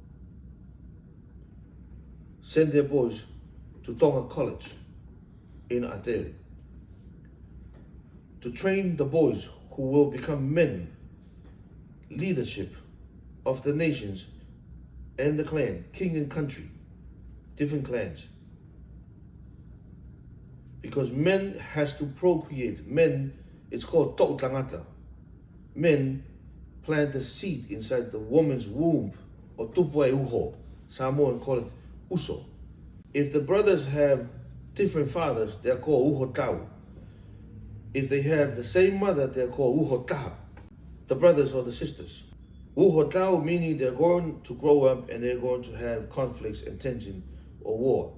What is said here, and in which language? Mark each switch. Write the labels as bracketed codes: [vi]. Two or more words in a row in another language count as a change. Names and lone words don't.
[en] send their boys to Tonga College in Atere to train the boys who will become men, leadership of the nations and the clan, king and country, different clans. Because men has to procreate. Men, it's called to'u-tangata. Men plant the seed inside the woman's womb, or tupu-fakaholo. Samoan call it uso. If the brothers have different fathers, they're called ulumotu'a. If they have the same mother, they're called ulumotu'a, the brothers or the sisters. Ulumotu'a meaning they're going to grow up and they're going to have conflicts and tension or war.